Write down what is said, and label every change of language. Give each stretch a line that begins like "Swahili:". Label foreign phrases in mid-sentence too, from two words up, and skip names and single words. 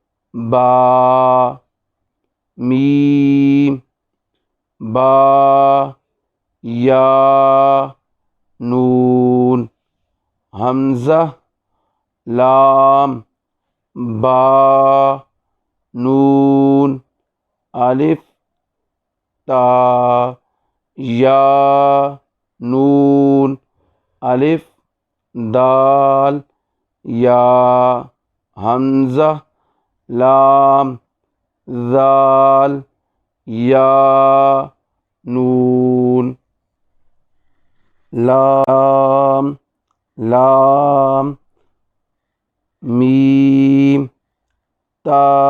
Urdu: با، میم، با، یا، نون، حمزہ، لام، با، نون، الف، تا، یا، نون، الف، دال، یا، حمزہ، لام، ذال، یا، نون، لام، لام، میم، تا،